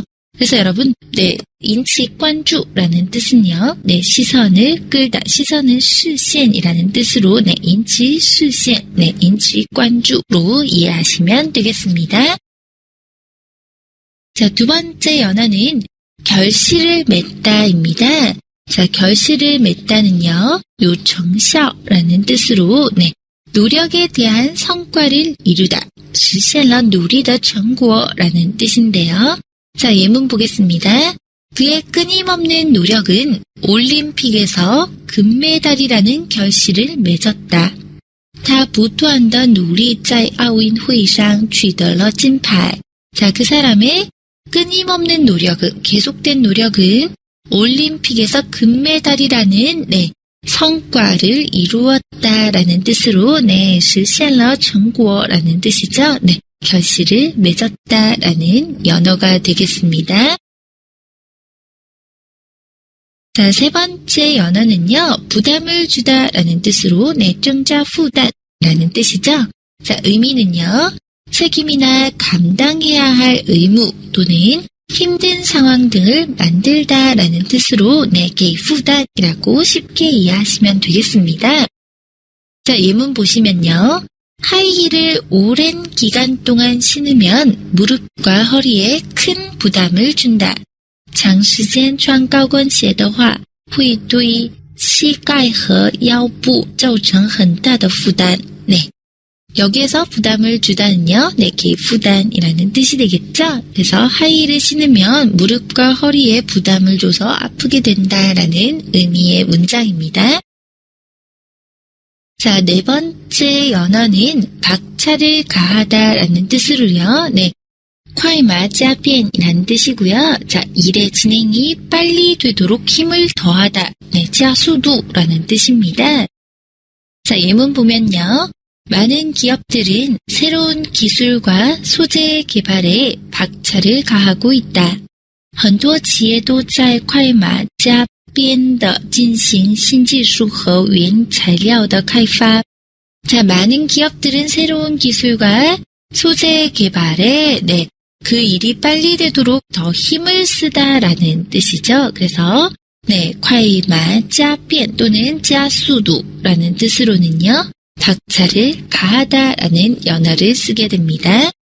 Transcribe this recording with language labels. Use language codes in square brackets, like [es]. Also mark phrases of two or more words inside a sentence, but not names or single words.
[ko] 그래서 여러분, 인치 관주라는 뜻은요, 시선을 끌다, 시선을 시선이라는 뜻으로, 인치 시선, 인치 관주로 이해하시면 되겠습니다. 자, 두 번째 연어는 결실을 맺다입니다. 자, 결실을 맺다는요, 요정샤라는 뜻으로, 노력에 대한 성과를 이루다, [zh] 实现了努力的成果 [ko] 라는 뜻인데요. 자, 예문 보겠습니다. 그의 끊임없는 노력은 올림픽에서 금메달이라는 결실을 맺었다. [zh] 他不断的努力在奥运会上取得了金牌. [ko] 자, 그 사람의 끊임없는 노력은, 계속된 노력은 올림픽에서 금메달이라는 성과를 이루었다라는 뜻으로 [zh] 实现了成果 [ko] 라는 뜻이죠. 결실을 맺었다라는 연어가 되겠습니다. 자, 세 번째 연어는요, 부담을 주다라는 뜻으로 [zh] 增加负担 [ko] 라는 뜻이죠. 자, 의미는요, 책임이나 감당해야 할 의무 또는 힘든 상황 등을 만들다라는 뜻으로 [zh] 给负担 [ko] 이라고 쉽게 이해하시면 되겠습니다. 자, 예문 보시면요. 하이힐을 오랜 기간 동안 신으면 무릎과 허리에 큰 부담을 준다. [zh] 长时间穿高跟鞋的话会对膝盖和腰部造成很大的负担. [ko] 여기에서 부담을 주다는요, 게 부담이라는 뜻이 되겠죠? 그래서 하이힐을 신으면 무릎과 허리에 부담을 줘서 아프게 된다라는 의미의 문장입니다. 자, 네 번째 연어는 박차를 가하다라는 뜻으로요, [zh] 快马加鞭 [ko] 이라는 뜻이고요. 자, 일의 진행이 빨리 되도록 힘을 더하다, 加速度라는 뜻입니다. 자, 예문 보면요. 많은 기업들은 새로운 기술과 소재 개발에 박차를 가하고 있다. [zh] 很多企业都在快马加鞭地进行新技术和原材料的开发. [ko] 자, 많은 기업들은 새로운 기술과 소재 개발에 그 일이 빨리 되도록 더 힘을 쓰다라는 뜻이죠. 그래서 [zh] 快马加鞭 [ko] 또는 加速度 라는 뜻으로는요. 박차를 가하다라는 연어를 쓰게 됩니다.